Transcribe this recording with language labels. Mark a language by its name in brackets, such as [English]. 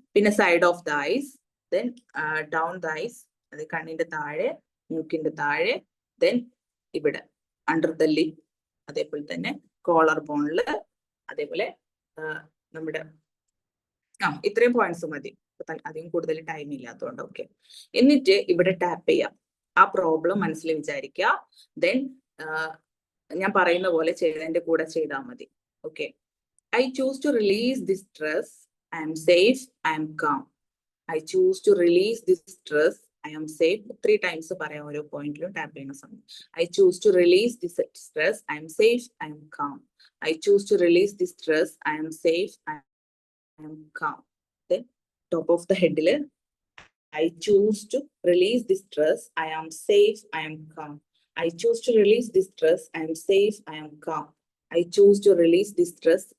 [Malayalam] പിന്നെ [English] side of the eyes, [Malayalam] then down the ice, അത് കണ്ണിന്റെ താഴെ, മൂക്കിന്റെ താഴെ, ദെൻ ഇവിടെ [English] under the lip, [Malayalam] അതേപോലെ തന്നെ കോളർ ബോണില്, അതേപോലെ നമ്മുടെ ഇത്രയും പോയിന്റ്സ് മതി, അധികം കൂടുതൽ ടൈം ഇല്ലാത്തതുകൊണ്ട്. ഓക്കെ, എന്നിട്ട് ഇവിടെ ടാപ്പ് ചെയ്യാം, ആ പ്രോബ്ലം മനസ്സിൽ വിചാരിക്കുക. ദെൻ ഞാൻ പറയുന്ന പോലെ ചെയ്തതിന്റെ കൂടെ ചെയ്താൽ മതി. [English] Okay, I choose to release this stress. I am safe. I am calm. I choose to release this stress. I am safe. [Malayalam] 3 times പറയാം ഓരോ പോയിന്റിലും ടാപ്പ് ചെയ്യുന്ന സമയം. [English] I choose to release this stress. I am safe. I am calm. I choose to release this stress. I am safe. I am calm. Then top of the head, I choose to release this stress. I am safe. I am calm. I choose to release this stress. I am safe. I am calm. I choose to release this stress.